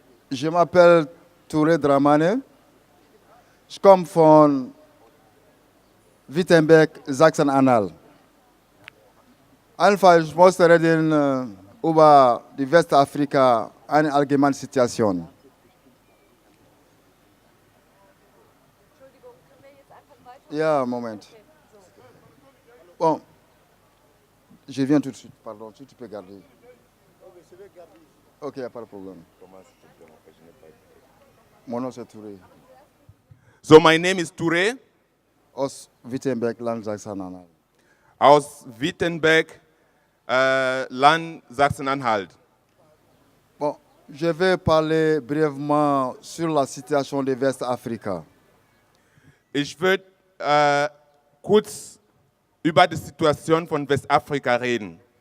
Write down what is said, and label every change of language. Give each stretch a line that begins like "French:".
French: Je m'appelle Touré Dramane.
German: Ich komme von Wittenberg, Sachsen-Anhalt. Einfach, ich möchte reden über die Westafrika, eine allgemeine Situation. Ja, Moment.
French: Bon, je viens tout de suite, pardon, tu peux garder. Ok, il n'y a pas de problème. Mon nom c'est Touré.
English: So, my name is Touré
German: Aus Wittenberg, Land Sachsen-Anhalt. aus Wittenberg, Land Sachsen-Anhalt.
French: Bon, je vais parler brièvement sur la situation de Westafrika.
German: Ich würde kurz über die Situation von Westafrika reden.